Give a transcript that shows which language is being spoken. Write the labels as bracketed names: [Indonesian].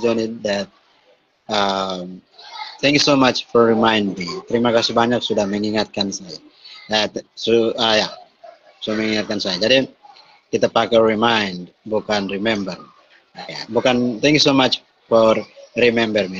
[English] Johnny that thank you so much for remind me. [Indonesian] Terima kasih banyak sudah mengingatkan saya. Ya, sudah mengingatkan saya. Jadi kita pakai remind, bukan remember. Ya, bukan [English] thank you so much for remember me.